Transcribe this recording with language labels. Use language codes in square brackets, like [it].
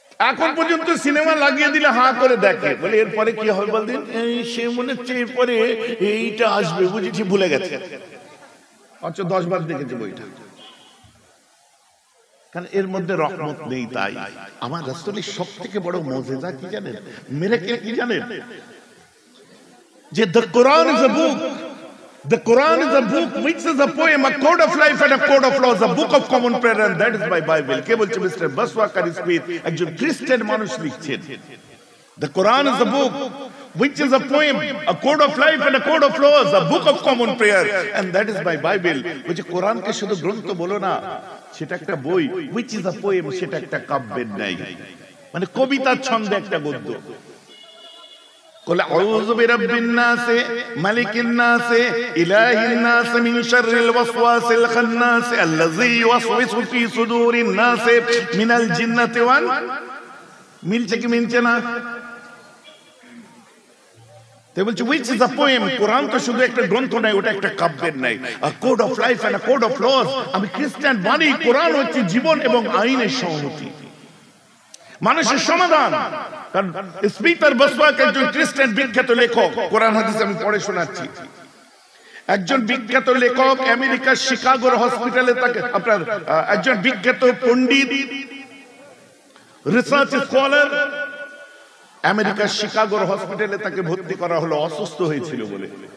[bn] এখন পর্যন্ত সিনেমা লাগিয়ে দিলে হা করে দেখে, বলে এরপরে কি হবে বলদিন, সে মনে হচ্ছে এরপরে এইটা আসবে, বুঝেছি, ভুলে গেছে। অথচ 10 বার দেখেছে বইটা। কারণ এর মধ্যে রহমত নেই। তাই আমার রাসূলের সবথেকে বড় মুজিজা কি জানেন, মিরাকেল কি জানেন? যে [en] the Quran is a book. The Quran is a book which is a poem, a code of life and a code of laws, a book of common prayer, and that is my Bible. [bn] কে বলছে? Mister বাসওয়াকার speech, একজন খ্রিস্টান মানুষ লিখছেন। [en] The Quran is a book which is a poem, a code of life and a code of laws, a book of common prayer, and that is my Bible. [bn] বলছে কোরআনকে শুধু গ্রন্থ বলো না, সেটা একটা বই। [en] which is a poem, [bn] সেটা একটা কাব্যের ন্যায়, মানে কবিতার ছন্দে একটা গদ্য। [ar] قل أعوذ برب الناس ملك الناس إله الناس من شر الوسواس الخناس الذي يوسوس في صدور الناس من الجنة [bn] মিলছে কি মিলছে না? তাই বলছে [en] which is a poem, [bn] কোরআন তো শুধু একটা গ্রন্থ নয়, ওটা একটা কাব্যের নাই, [en] a code of life and a code of laws। [bn] আমি খ্রিস্টান মানি কোরআন হচ্ছে জীবন এবং আইনের সংহতি, মানুষের সমাধান। কারণ স্পিটার বসওয়াক একজন খ্রিস্টান বিখ্যাত লেখক, কোরআন হাদিস আমি পড়ে শোনাচ্ছি। একজন বিখ্যাত লেখক, আমেরিকার শিকাগোর হসপিটালে তাকে, আপনার একজন বিখ্যাত পণ্ডিত, রিসার্চ স্কলার, আমেরিকার শিকাগোর হসপিটালে তাকে ভর্তি করা হলো, অসুস্থ হয়েছিল বলে।